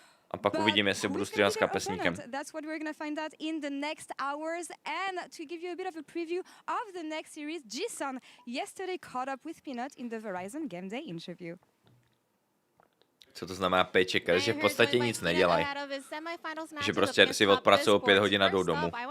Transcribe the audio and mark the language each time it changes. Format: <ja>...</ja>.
<cs>A pak uvidíme, jestli budu streamovat s kapesníkem.</cs> <en>That's what we're going to find out in the next hours. And to give you a bit of a preview of the next series, Jisun yesterday caught up with Peanut in the Verizon Game Day interview.</en> <cs>Co to znamená paychecker? Že v podstatě nic nedělají. Že prostě si odpracují 5 hodin a jdou domů.</cs>